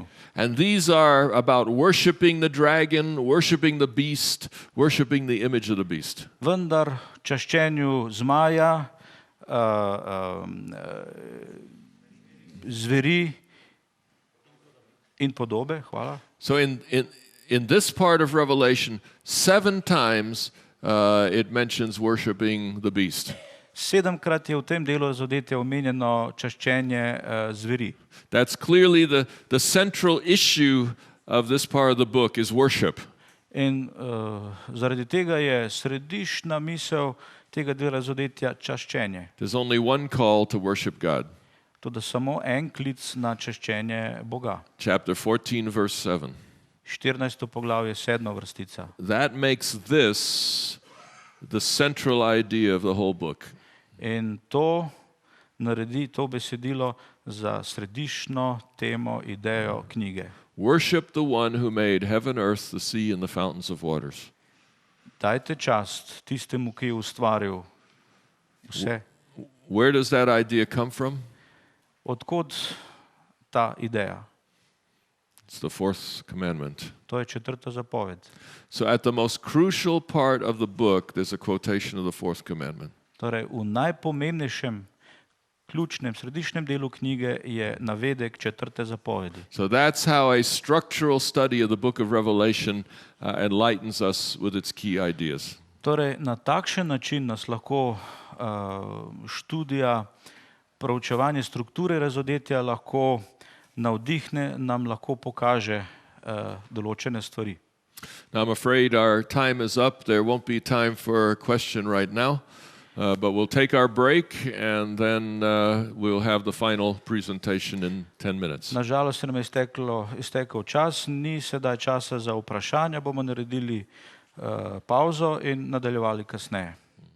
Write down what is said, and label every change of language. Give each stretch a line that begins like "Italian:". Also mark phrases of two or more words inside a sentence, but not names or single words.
English: And these are about worshiping the dragon, worshiping the beast, worshiping the image of the beast.
Slovenian: Vendar čaščenju zmaja, zveri in podobe, hvala.
English: So in this part of Revelation, 7 times it mentions worshiping the beast.
Slovenian: 7-krat je v tem delu Razodetja omenjeno čaščenje zveri.
English: That's clearly the central issue of this part of the book is worship.
Slovenian: In zaradi tega je središčna misel tega dela razodetja čaščenje.
English: There's only one call to worship God.
Slovenian: Toda samo en klic na čaščenje Boga.
English: Chapter 14, verse 7.
Slovenian: 14. poglavje, 7. vrstica.
English: That makes this the central idea of the whole book.
Slovenian: In to naredi to besedilo za središčno temo, idejo knjige.
English: Worship the one who made heaven, earth, the sea, and the fountains of waters.
Slovenian: Dajte čast tistemu, ki je ustvaril vse.
English: Where does that idea come from?
Slovenian: Odkod ta ideja?
English: It's the fourth commandment.
Slovenian: To je 4. zapoved.
English: So at the most crucial part of the book, there's a quotation of the fourth commandment.
Slovenian: Torej, v najpomembnejšem, ključnem, središčnem delu knjige je navedek 4. zapovedi.
English: So that's how a structural study of the book of Revelation enlightens us with its key ideas.
Slovenian: Torej, na takšen način nas lahko študija, proučevanje strukture razodetja lahko navdihne, nam lahko pokaže določene stvari.
English: Now I'm afraid our time is up. There won't be time for a question right now, but we'll take our break and then we'll have the final presentation in 10 minutes.
Slovenian: Nažalost se nam je iztekel čas, ni sedaj časa za vprašanja, bomo naredili pauzo in nadaljevali kasneje.